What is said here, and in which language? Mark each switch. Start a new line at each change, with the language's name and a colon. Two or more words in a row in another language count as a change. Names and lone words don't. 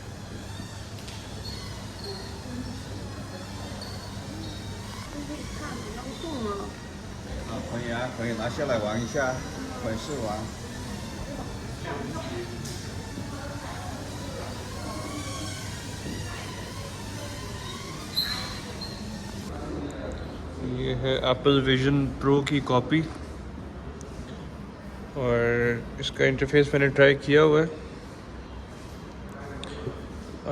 Chinese: 可以拿下来玩一下，粉饰玩。
Hindi: ये है Apple Vision Pro की कॉपी, और इसका इंटरफेस मैंने ट्राई किया हुआ है।